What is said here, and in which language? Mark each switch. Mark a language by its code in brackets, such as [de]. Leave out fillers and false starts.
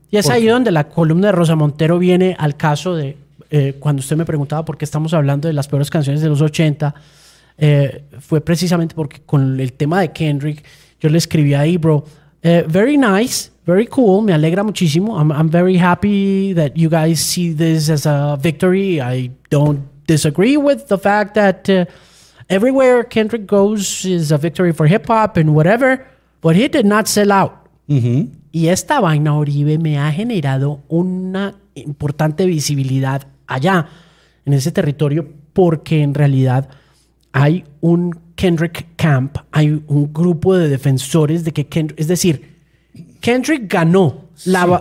[es] Y es ahí donde la columna de Rosa Montero viene al caso de cuando usted me preguntaba por qué estamos hablando de las peores canciones de los 80, fue precisamente porque con el tema de Kendrick, yo le escribí ahí, [en] bro, very nice, very cool, [es] me alegra muchísimo. [en] I'm very happy that you guys see this as a victory. I don't disagree with the fact that everywhere Kendrick goes is a victory for hip hop and whatever, but he did not sell out. Mm-hmm. [es] Y esta vaina, Oribe, me ha generado una importante visibilidad allá en ese territorio, porque en realidad hay un Kendrick camp, hay un grupo de defensores de que Kendrick, es decir, Kendrick ganó, sí.